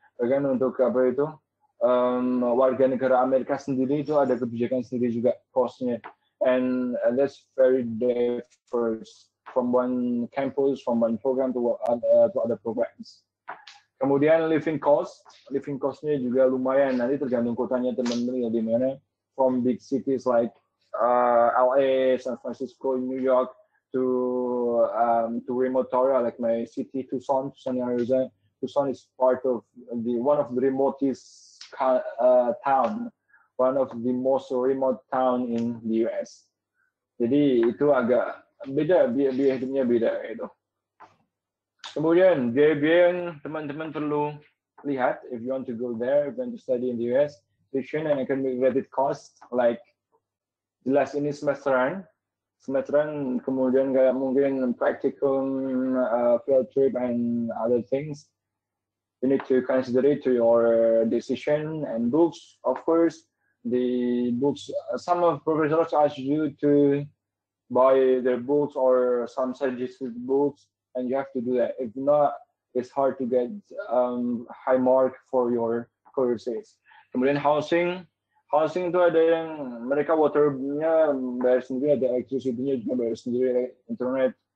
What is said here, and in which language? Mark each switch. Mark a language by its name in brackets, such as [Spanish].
[Indonesian] Bahkan untuk apa itu warga negara Amerika sendiri itu ada kebijakan sendiri juga cost-nya. [English] And that's very diverse from one campus, from one program to other programs. [Indonesian] Kemudian living cost-nya juga lumayan. Nanti tergantung kotanya teman-teman di mana. [English] From big cities like LA, San Francisco, New York, to remote area like my city, Tucson, Arizona. Tucson is part of one of the remotest town. One of the most remote town in the US. [Indonesian] Jadi itu agak beda, biaya hidupnya beda itu. Kemudian biaya yang teman-teman perlu lihat [English] if you want to go there, if you want to study in the US, tuition and academic related cost, like [Indonesian] jelas ini semesteran, kemudian kayak mungkin [English] practicum, field trip and other things. You need to consider it to your decision, and books, of course. The books, some of professors ask you to buy their books or some suggested books, and you have to do that. If not, it's hard to get high mark for your courses. Kemudian housing [Indonesian] Housing itu ada yang mereka waternya bayar sendiri, ada electricity-nya juga bayar sendiri, internet.